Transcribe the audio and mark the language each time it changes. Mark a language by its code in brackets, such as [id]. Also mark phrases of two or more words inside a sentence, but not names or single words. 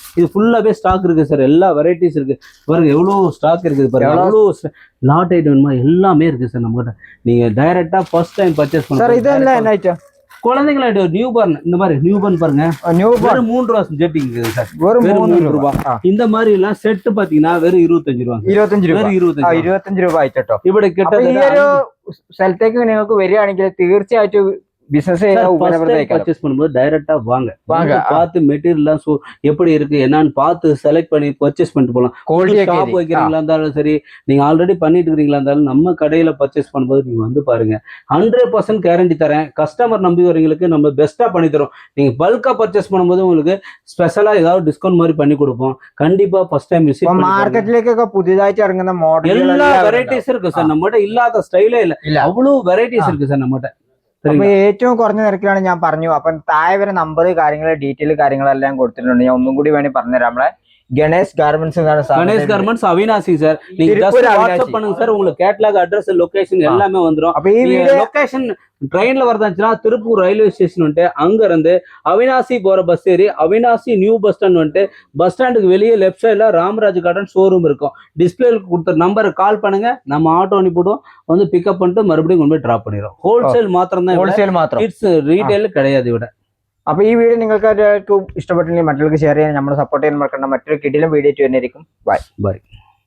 [ta] இது ஃபுல்லாவே ஸ்டாக் இருக்கு சார், எல்லா வெரைட்டிஸ் இருக்கு பாருங்க, எவ்வளவு ஸ்டாக் இருக்குது பாருங்க, எவ்வளவு லாட் ஐட்டம் வேணுமா எல்லாமே இருக்கு சார் நம்ம கிட்ட। நீங்க டைரக்டா [en] first time purchase [ta] சார் பண்ணுங்க। இதெல்லாம் என்ன ஐட்டம்? குழந்தைங்கள [en] new born, [ta] இந்த மாதிரி [en] new born [ta] பாருங்க, [en] new born [ta] 3 ரூபாய் ஜெட்டிங் இருக்குது சார், வெறும் 3 ரூபாய்। இந்த மாதிரி எல்லாம் செட் பாத்தீங்கன்னா வெறும் 25 രൂപ, [ml] 25 രൂപ, വെറും 25 രൂപ ആയിട്ടോ। ഇവിടെ ഈ ഒരു സ്ഥലത്തേക്ക് നിങ്ങൾക്ക് വരികയാണെങ്കിൽ തീർച്ചയായിട്ടും பிசினஸ் [ta] பர்ச்சேஸ் பண்ணும்போது டைரக்டா வாங்க, பார்த்து மெட்டீரியல் எப்படி இருக்கு என்னன்னு பார்த்து செலக்ட் பண்ணி பர்ச்சேஸ் பண்ணிட்டு போகலாம்। ஷாப் வைக்கிறீங்களா இருந்தாலும் சரி, நீங்க ஆல்ரெடி பண்ணிட்டு இருக்கீங்களா இருந்தாலும் நம்ம கடையில பர்ச்சேஸ் பண்ணும்போது நீங்க வந்து பாருங்க, 100% கேரண்டி தரேன்। கஸ்டமர் நம்பி வரவங்களுக்கு நம்ம பெஸ்டா பண்ணி தரோம்। நீங்க பல்கா பர்ச்சேஸ் பண்ணும்போது உங்களுக்கு ஸ்பெஷலா ஏதாவது டிஸ்கவுண்ட் மாதிரி பண்ணி கொடுப்போம்। கண்டிப்பா [en] first time visit [ta] பண்ணுங்க। மார்க்கெட்லேயே புதிதாയിട്ട് இறங்குன மாடல் எல்லா வெரைட்டிஸ் இருக்கு சார் நம்மகிட்ட, இல்லாத ஸ்டைலே இல்ல, அவ்வளவு வெரைட்டிஸ் இருக்கு சார் நம்மகிட்ட। [ml] അപ്പൊ ഏറ്റവും കുറഞ്ഞ നിരക്കിലാണ് ഞാൻ പറഞ്ഞു. അപ്പൊ താഴെ വരെ നമ്പർ കാര്യങ്ങൾ ഡീറ്റെയിൽ കാര്യങ്ങളെല്ലാം കൊടുത്തിട്ടുണ്ട്. ഞാൻ ഒന്നും കൂടി വേണ്ടി പറഞ്ഞുതരാം. നമ്മളെ கணேஷ் கார்மெண்ட்ஸ், [ta] கணேஷ் கார்மெண்ட்ஸ் அவினாசி சார், நீங்க [en] just WhatsApp [ta] பண்ணுங்க சார், உங்களுக்கு [en] catalogue address location [ta] எல்லாமே வந்துரும்। அப்ப இந்த லொகேஷன் ட்ரெயின்ல வரதாச்சுன்னா திருப்பூர் [en] railway station [ta] வந்துட்டு அங்க இருந்து அவினாசி போற பஸ் ஏறி அவினாசி [en] new bus stand [ta] வந்துட்டு பஸ் ஸ்டாண்டுக்கு வெளியே [en] left side [ta] ராமராஜ் கார்டன் ஷோரூம் இருக்கும்। டிஸ்பிளேல கொடுத்த நம்பருக்கு கால் பண்ணுங்க, நம்ம ஆட்டோ அனுப்பிடுவோம், வந்து பிக்கப் பண்ணிட்டு மறுபடியும் கொண்டு போய் டிராப் பண்ணிடுறோம்। ஹோல்சேல் மாத்திரம் தான், [ml] ഹോൾസെയിൽ മാത്രം, [en] it's retail [ml] கிடையாது ഇവിടെ। അപ്പൊ ഈ വീഡിയോ നിങ്ങൾക്ക് ഇഷ്ടപ്പെട്ടെങ്കിൽ മറ്റുള്ളവർക്ക് ഷെയർ ചെയ്യാൻ, നമ്മളെ സപ്പോർട്ട് ചെയ്യാൻ മറക്കണ്ട. മറ്റൊരു കിടിലൻ വീഡിയോ വരുന്നതായിരിക്കും. ബൈ.